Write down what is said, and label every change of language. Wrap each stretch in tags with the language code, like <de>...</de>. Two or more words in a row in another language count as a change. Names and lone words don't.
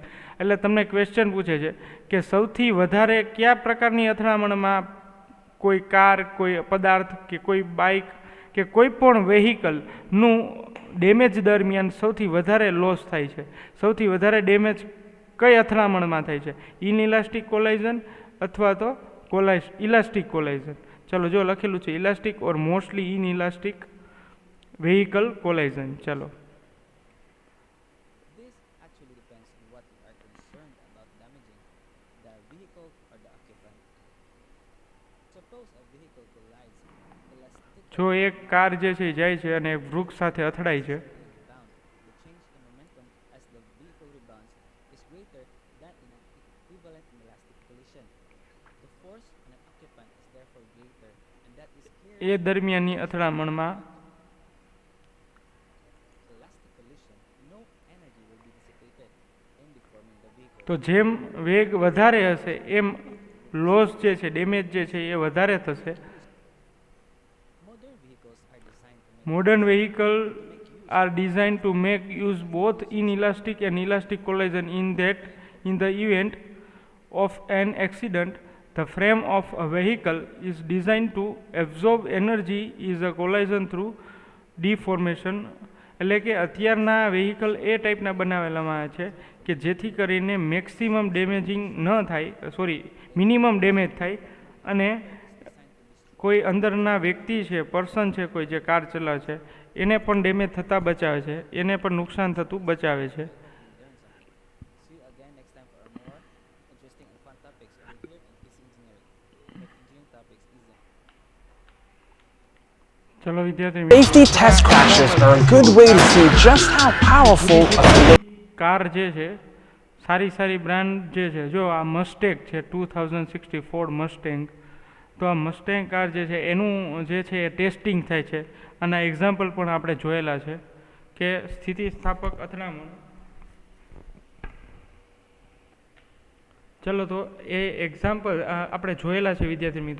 <gu>એટલે તમને ક્વેશ્ચન પૂછે છે કે સૌથી વધારે કયા પ્રકારની અથડામણમાં કોઈ કાર, કોઈ પદાર્થ કે કોઈ બાઇક કે કોઈ પણ વેહિકલનું ડેમેજ દરમિયાન સૌથી વધારે લોસ થાય છે, સૌથી વધારે ડેમેજ કઈ અથડામણમાં થાય છે?</gu> <en>inelastic collision</en> <gu>અથવા તો</gu> <en>elastic collision.</en> <gu>ચલો જો લખેલું છે</gu> <en>elastic or mostly inelastic vehicle collision. ચલો This actually depends on what you are concerned about damaging, the vehicle or the occupant. Suppose a vehicle collides,</en> <gu>જો</gu> <en>elastically</en> <gu>એક કાર જે છે એ જાય છે અને વૃક્ષ સાથે અથડાય છે</gu> <en>rebound. The change in momentum as the vehicle rebounds is greater than in an equivalent inelastic collision. The force on an occupant is therefore greater, and that is carried</en> <gu>એ દરમિયાનની અથડામણમાં</gu> <en>elastic collision. No energy will be dissipated in deforming the vehicle.</en> <gu>તો જેમ વેગ વધારે હશે એમ લોસ જે છે ડેમેજ જે છે એ વધારે થશે.</gu> <en>Modern vehicles are designed to make modern vehicle are design to make use both inelastic and elastic collision in the event of an accident. The frame of a vehicle is designed to absorb energy is a collision through deformation.</en> <gu>એટલે કે અત્યારના વેહિકલ એ ટાઈપના બનાવેલામાં છે કે જેથી કરીને</gu> <en>maximum damaging</en> <gu>ન થાય,</gu> <en>minimum damage</en> <gu>થાય અને કોઈ અંદરના વ્યક્તિ છે, પર્સન છે, કોઈ જે કાર ચલાવે છે એને પણ ડેમેજ થતાં બચાવે છે, એને પણ નુકસાન થતું બચાવે છે.</gu> <en>learn something. See you again next time for more interesting and fun topics over here in PC Engineering. Make engineering topics easy.</en> <gu>ચલો વિદ્યાર્થી</gu> <en>Safety test crashes are a good way to see just how powerful a collision</en> <gu>કાર જે છે સારી સારી બ્રાન્ડ જે છે, જો આ મસ્ટેંગ છે 2060 ફોર્ડ મસ્ટેંગ, તો આ મસ્ટેંગ કાર જે છે એનું જે છે એ ટેસ્ટિંગ થાય છે અને આ એક્ઝામ્પલ પણ આપણે જોયેલા છે કે સ્થિતિસ્થાપક અથડામણ. ચલો તો એ એક્ઝામ્પલ આપણે જોયેલા છે વિદ્યાર્થી મિત્રો.</gu>